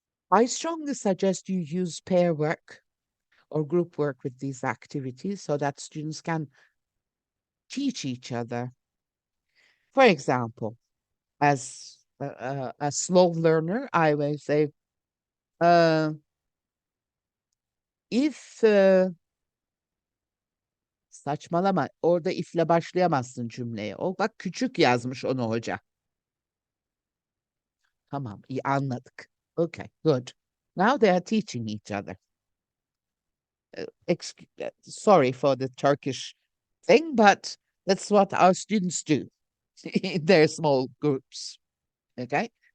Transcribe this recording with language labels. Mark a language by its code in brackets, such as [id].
[en] I strongly suggest you use pair work or group work with these activities so that students can teach each other. For example, as a slow learner, I will say, if [tr] Saçmalama. Orada ifle başlayamazsın cümleye. O bak küçük yazmış onu hoca. Tamam, iyi anladık. [en] Okay, good. Now they are teaching each other. Sorry for the Turkish thing, but that's what our students do in their small groups. Okay.